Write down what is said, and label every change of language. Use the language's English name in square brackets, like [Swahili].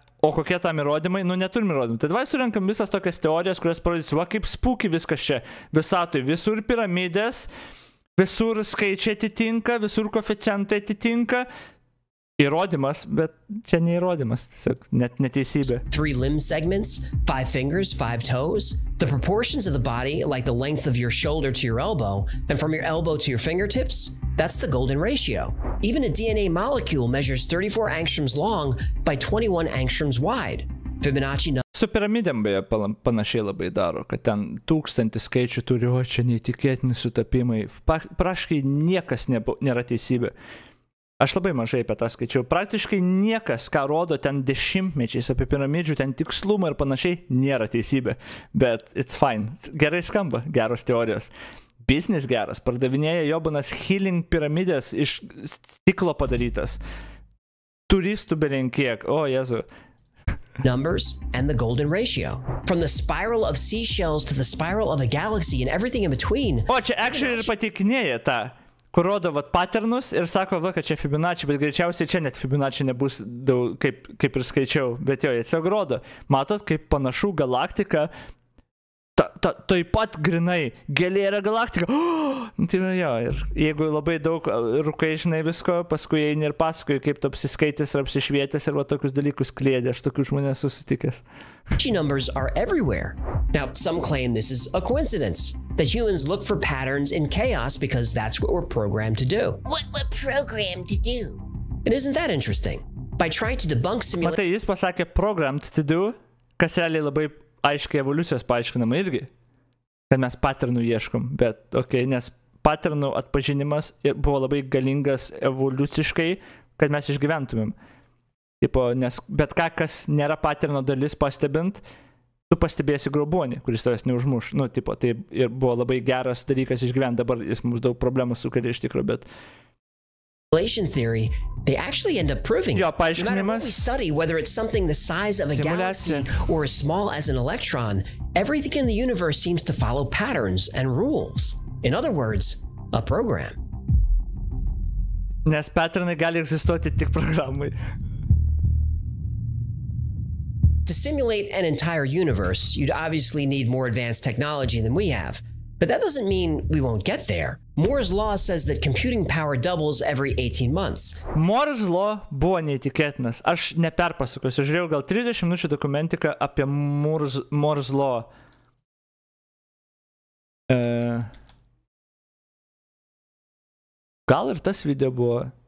[Lithuanian] O kokie tam įrodymai? Nu, neturim įrodymų. Tai davai surenkam visas tokias teorijas, kurias parodys, va, kaip spūki viskas čia. Visatoj, visur piramidės, visur skaičiai atitinka, visur koeficientai atitinka. Įrodymas, bet čia neįrodymas, tiesiog net neteisybė. [English] 3 limb segments, 5 fingers, 5 toes. The proportions of the body, like the length of your shoulder to your elbow, and from your elbow to your fingertips, that's the golden ratio. Even a DNA molecule measures 34 angstroms long by 21 angstroms wide. Fibonacci number. [Lithuanian] Su piramidėm beje panašiai labai daro, kad ten 1000 skaičių turi, o čia neįtikėtini sutapimai. Praškai niekas nėra teisybė. Aš labai mažai apie tą skaičiau. Praktiškai niekas, ką rodo ten dešimtmečiais apie piramidžių, ten tikslumą ir panašiai, nėra teisybė. Bet [English] it's fine. [Lithuanian] Gerai skamba, geros teorijos. Biznis geras. Pardavinėja Jobanas healing piramidės iš stiklo padarytas. Turistų belenkiek. O, Jezu. [English] Numbers and the golden ratio. From the spiral of seashells to the spiral of a galaxy and everything in between. [Lithuanian] O, čia actually ir patikinėja tą. Kur rodo patternus ir sako, va, kad čia Fibonacci, bet greičiausiai čia net Fibonacci nebus daug, kaip ir skaičiau, bet jo, jie tiesiog rodo. Matot, kaip panašu galaktika, taip pat grinai, gėlė yra galaktika. Tai jo, ir jeigu labai daug rūkai žinai visko, paskui eini ir pasakoji, kaip tu apsiskaitęs ir apsišvietęs ir va tokius dalykus kliedė, aš tokių žmonės susitikęs. [English] Numbers are everywhere. Now, some claim this is a coincidence. That humans look for patterns in chaos because that's what we're programmed to do. What programmed to do? And isn't that interesting? By trying to debunk simulation... [Lithuanian] Matai, jis pasakė [English] programmed to do, [Lithuanian] kas realiai labai aiškiai evoliucijos paaiškinama irgi, kad mes patternų ieškom, bet, nes patternų atpažinimas buvo labai galingas evoliuciškai, kad mes išgyventumėm. Nes bet ką, kas nėra patterno dalis pastebint, tu pastebėsi grobuonį, kuris tavęs neužmuš. Tai ir buvo labai geras dalykas išgyventi, dabar jis mums daug problemų sukelia iš tikro, bet... [English] Simulation theory, they actually end up proving [Lithuanian] jo, [English] no matter what we study, whether it's something the size of a galaxy or as small as an electron, everything in the universe seems to follow patterns and rules. In other words, a program. [Lithuanian] Nes patternai gali egzistuoti tik programai. [English] To simulate an entire universe, you'd obviously need more advanced technology than we have. But that doesn't mean we won't get there. Moore's law says that computing power doubles every 18 months. [Lithuanian] Moore's law buvo neįtikėtinas. Aš neperpasakosiu. Žiūrėjau gal 30 minučių dokumentiką apie Moore's law. Gal ir tas video buvo?